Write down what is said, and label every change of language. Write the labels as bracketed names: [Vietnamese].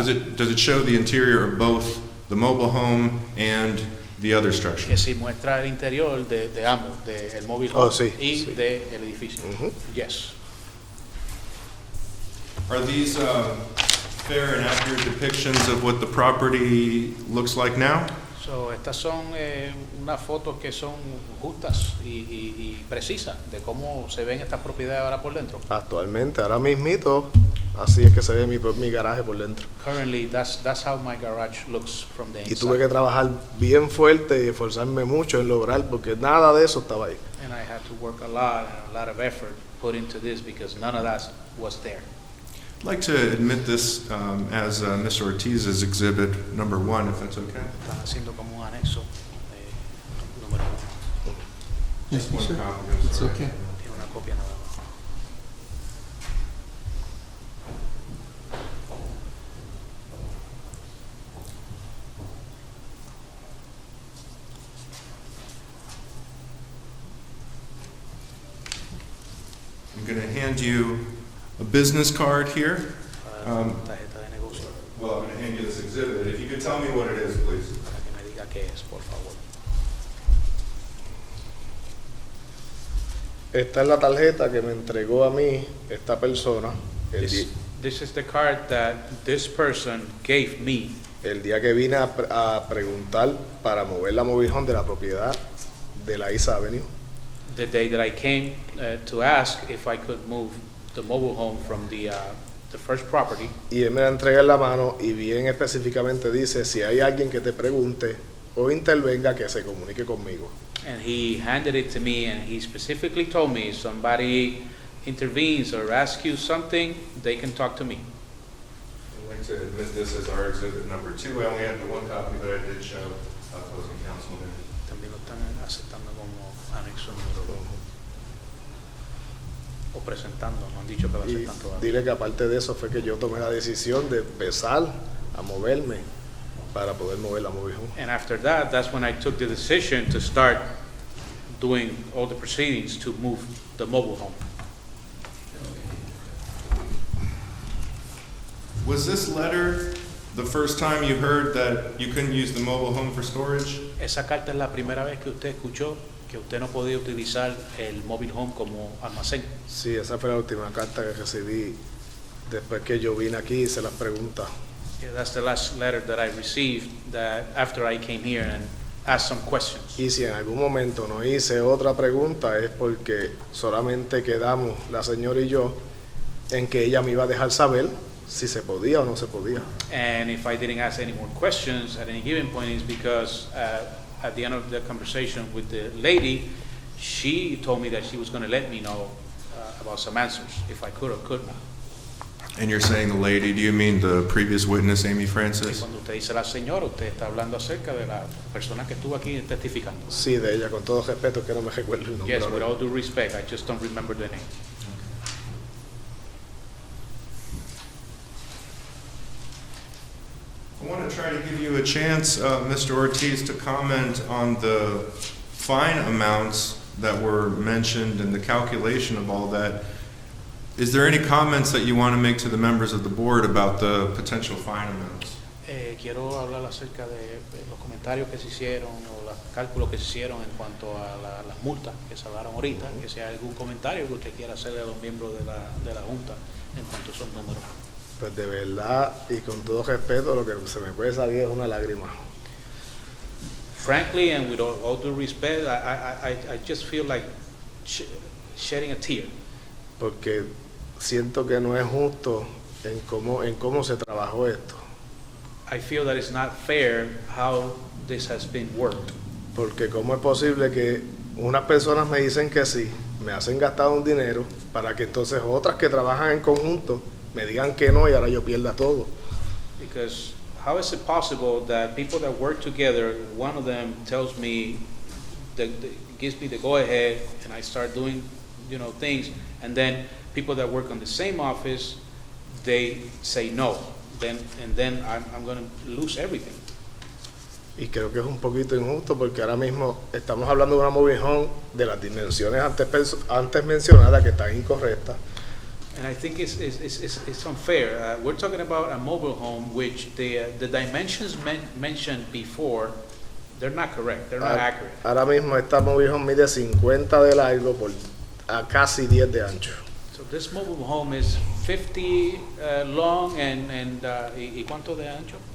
[English] Does it show the interior of both the mobile home and the other structure? [Spanish] que si muestra el interior de ambos, del mobile home Oh, sí, y sí. del edificio. Ujú. [English] Yes. Are these fair and accurate depictions of what the property looks like now? [Spanish] So, estas son unas fotos que son justas y precisas de cómo se ven estas propiedades ahora por dentro. Actualmente, ahora mismito, así es que se ve mi garaje por dentro. [English] Currently, that's how my garage looks from the [Spanish] Y tuve [English] inside. [Spanish] que trabajar bien fuerte y esforzarme mucho en lograr, porque nada de eso estaba ahí. [English] And I had to work a lot and a lot of effort put into this because none of that was there. I'd like to admit this as Mr. Ortiz's exhibit number 1, if that's okay. [Spanish] Están haciendo como un anexo número 1. [English] Yes, One sir. copy, I'm It's sorry. okay. [Spanish] Tiene una copia nada más. [English] I'm going to hand you a business card here. [Spanish] Tarjeta de negocio [English] Well, I'm going to hand you this exhibit. If you could tell me what it is, please. [Spanish] para que me diga qué es, por favor. Esta es la tarjeta que me entregó a mí esta persona [English] This is the card that this person gave me [Spanish] el día que vine a preguntar para mover la mobile home de la propiedad de la East Avenue. [English] the day that I came to ask if I could move the mobile home from the first property. [Spanish] Y él me la entrega en la mano y bien específicamente dice, si hay alguien que te pregunte o intervenga, que se comunique conmigo. [English] And he handed it to me, and he specifically told me if somebody intervenes or asks you something, they can talk to me. I'd like to admit this as our exhibit number 2. I only had the one copy, but I did show opposing counsel there. [Spanish] También lo están aceptando como anexo número 2. O presentando, no han dicho que lo Y aceptan todavía. dile que aparte de eso fue que yo tomé la decisión de empezar a moverme para poder mover la mobile home. [English] And after that, that's when I took the decision to start doing all the proceedings to move the mobile home. Was this letter the first time you heard that you couldn't use the mobile home for storage? [Spanish] Esa carta es la primera vez que usted escuchó que usted no podía utilizar el mobile home como almacén. Sí, esa fue la última carta que recibí después que yo vine aquí y hice las preguntas. [English] Yeah, that's the last letter that I received that after I came here and asked some questions. [Spanish] Y si en algún momento no hice otra pregunta es porque solamente quedamos, la señora y yo, en que ella me iba a dejar saber si se podía o no se podía. [English] And if I didn't ask any more questions at any given point, is because at the end of the conversation with the lady, she told me that she was going to let me know about some answers, if I could or could not. And you're saying the lady, do you mean the previous witness, Amy [Spanish] Y [English] Francis? [Spanish] cuando usted dice la señora, usted está hablando acerca de la persona que estuvo aquí testificando. Sí, de ella, con todo respeto, que no me recuerdo el nombre. [English] Yes, with [Spanish] ahora. [English] all due respect, I just don't remember the name. I want to try to give you a chance, Mr. Ortiz, to comment on the fine amounts that were mentioned and the calculation of all that. Is there any comments that you want to make to the members of the board about the potential fine amounts? [Spanish] Quiero hablar acerca de los comentarios que se hicieron o los cálculos que se hicieron en cuanto a las multas que se hablaron ahorita, que si hay algún comentario que usted quiera hacerle a los miembros de la Junta en cuanto a esos números. Pues de verdad y con todo respeto, lo que se me puede salir es una lágrima. [English] Frankly, and with all due respect, I just feel like shedding a tear. [Spanish] Porque siento que no es justo en cómo se trabajó esto. [English] I feel that it's not fair how this has been worked. [Spanish] Porque cómo es posible que unas personas me dicen que sí, me hacen gastar un dinero, para que entonces otras que trabajan en conjunto me digan que no y ahora yo pierda todo. [English] Because how is it possible that people that work together, one of them tells me, gives me the go-ahead, and I start doing, things, and then people that work on the same office, they say no, and then I'm going to lose everything. [Spanish] Y creo que es un poquito injusto porque ahora mismo estamos hablando de una mobile home de las dimensiones antes mencionadas que están incorrectas. [English] And I think it's unfair. We're talking about a mobile home which the dimensions mentioned before, they're not correct, they're not accurate. [Spanish] Ahora mismo esta mobile home mide 50 de largo por a casi 10 de ancho. [English] So So this mobile home is 50 long [Spanish] ¿y cuánto de ancho?